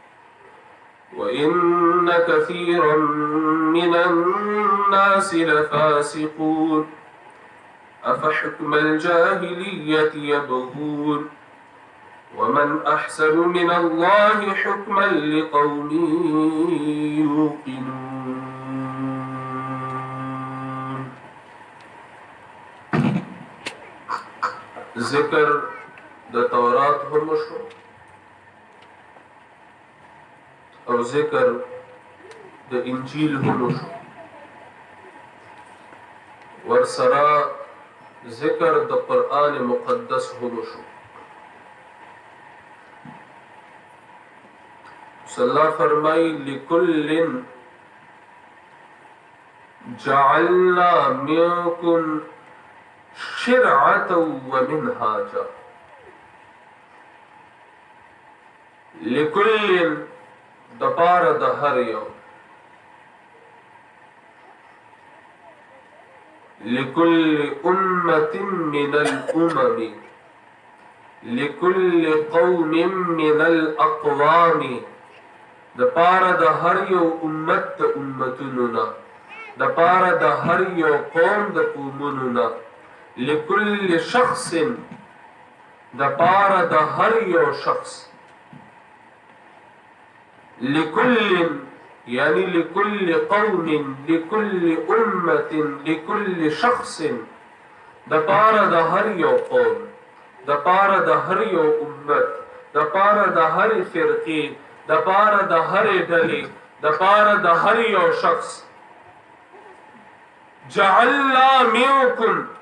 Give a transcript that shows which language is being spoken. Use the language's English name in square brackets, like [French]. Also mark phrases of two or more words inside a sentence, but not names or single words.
[Arabic] وإن كثيرا من الناس لفاسقون أفحكم الجاهلية يبغون ومن أحسن من الله حكما لقوم يوقنون. [Pashto] ذکر د تورات هم شو او ذکر د انجیل هم شو ورسره ذکر د قرآن مقدس هم شو. [Arabic] اللہ فرمائی لکل جعلنا منکم شرعة ومنهاجا. لکل [Pashto] دپار د هر یو [Arabic] لكل أمة من الأمم لكل قوم من الأقوام [Pashto] د پاره د هر یو امت د امتونو نه د پاره د هر یو قوم د قومونو نه [Arabic] لكل شخص [Pashto] د پاره د هر یو شخص [Arabic] لكل يعني لكل قوم لكل أمة لكل شخص [Pashto] د پاره د هر یو قوم د پاره د هر یو امت د پاره د هر فرقې د پاره د هر ډلې د پاره د هر یو شخص [Arabic] جعلنا منکم